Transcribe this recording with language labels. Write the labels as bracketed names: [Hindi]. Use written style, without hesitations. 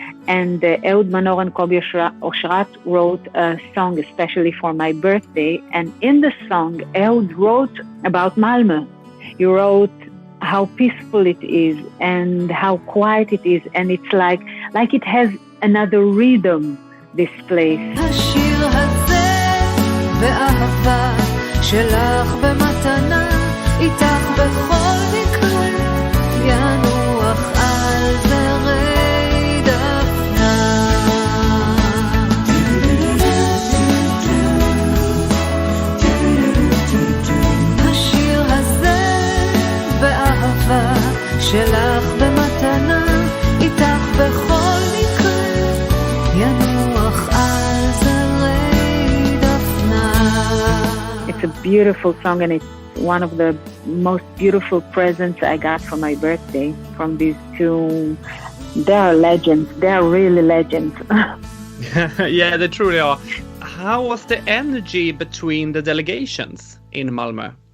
[English] And Ehud Manor and Kobi Oshrat wrote a song especially for my birthday. And in the song, Ehud wrote about Malmo. He wrote how peaceful it is and how quiet it is. And it's like it has another rhythm, this place. [Hebrew] השיר הזה באהבה שלך במתנה איתך בכל מקרה ינוח על זרי דפנה. השיר הזה באהבה שלך במתנה איתך בכל מקרה ינוח על זרי דפנה. [English] It's a beautiful song, and it's one of the most beautiful presents I got for my birthday from these two. They are legends. They are really legends. Yeah, they truly are. How was the energy between the delegations in Malmo?